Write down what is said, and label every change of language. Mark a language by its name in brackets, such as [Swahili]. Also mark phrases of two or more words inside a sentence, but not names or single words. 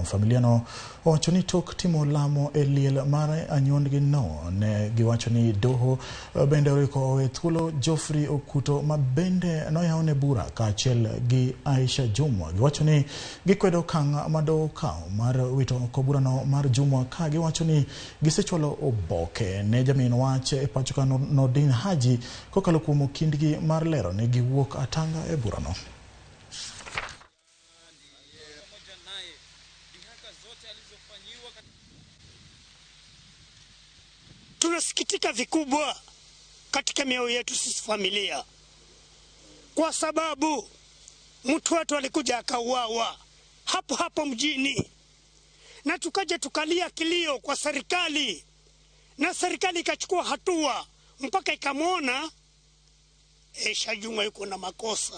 [Luo (Kenya and Tanzania)] Familia no owacho ni tok timo lamo e liel mar anyuondgi no ne giwacho ni doho bende oriko owe thuolo Joffrey Okuto ma bende noyawne bura kaachiel gi Aisha Jumwa. Giwacho ni gikwedo okang' ma doho okawo mar wito oko burano mar Jumwa ka giwacho ni gisechwalo oboke ne jamin wach e pacho ka Nordin Haji kokalo kuom kindgi mar lero ni giwuok atanga e burano. [Swahili] Tunasikitika vikubwa katika mioyo yetu sisi familia, kwa sababu mtu wetu alikuja akauawa hapo hapo mjini, na tukaja tukalia kilio kwa serikali, na serikali ikachukua hatua mpaka ikamwona Aisha Jumwa yuko na makosa.